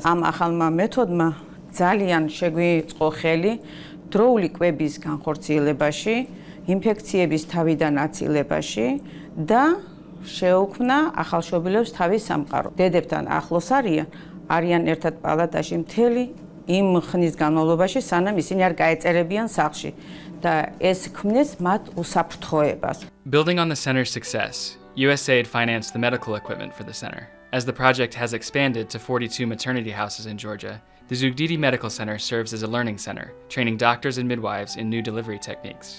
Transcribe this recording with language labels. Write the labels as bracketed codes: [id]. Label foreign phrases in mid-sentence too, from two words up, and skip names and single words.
[ka] ამ ახალმა მეთოდმა ძალიან შეგვიწყო ხელი დროული კვების განხორციელებაში, ინფექციების თავიდან აცილებაში და შეუქმნა ახალშობილებს თავის სამყარო. დედებთან ახლოს არიან ერთად პალატაში მთელი იმ ხნის განმავლობაში, სანამ ისინი არ გაეწერებიან სახლში. [en] Building on the center's success, USAID financed the medical equipment for the center. As the project has expanded to 42 maternity houses in Georgia, the Zugdidi Medical Center serves as a learning center, training doctors and midwives in new delivery techniques.